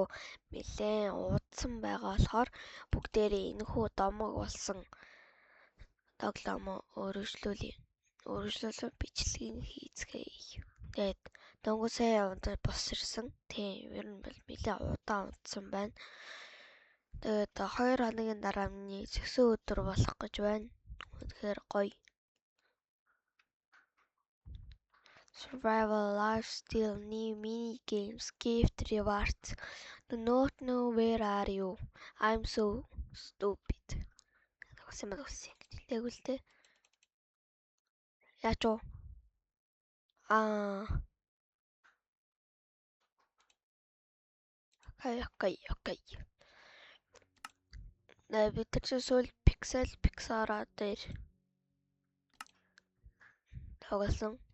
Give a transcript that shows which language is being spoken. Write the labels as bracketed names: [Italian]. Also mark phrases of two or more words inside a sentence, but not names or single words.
[Mongolian] Нэлээд удсан байгаа болохоор бүгдээрээ энэхүү домог болсон тоглоом өргөжлүүлэн бичлэгийг хийцгээе. Тэгээд дөнгөсөө яваад бос ирсэн. Тийм ер нь бол нэлээд удаан удсан байна. Тэгээд 2 хоногийн дараа миний зөксөн өдөр болох гэж байна. Тэгэхээр гоё. [English] Survival, lifestyle, new mini games, gift rewards. Do not know where are you? I'm so stupid. [Mongolian] Тэгсэн хэлээгүй л дээ. Яач уу? Окей. Бид тэр сүүл Pixara дээр тоглосон.